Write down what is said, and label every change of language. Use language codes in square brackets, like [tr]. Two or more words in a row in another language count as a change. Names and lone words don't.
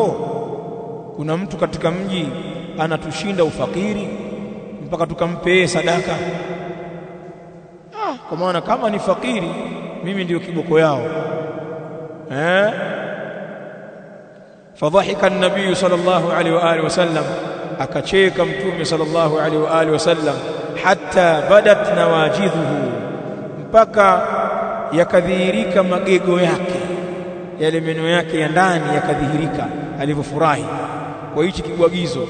[sw] Kuna mtu katika mji anatushinda ufakiri mpaka tukampe sadaka? Kwa maana kama ni fakiri, mimi ndio kiboko yao. [ar] فضحك النبي صلى الله عليه وعلى آله وسلم, [sw] akacheka mtume [ar] صلى الله عليه وعلى آله وسلم, حتى بدت نواجذه, [sw] mpaka yakadhihirika magego yake, yale meno yake ya ndani yakadhihirika alivyofurahi kwa hichi kibwagizo.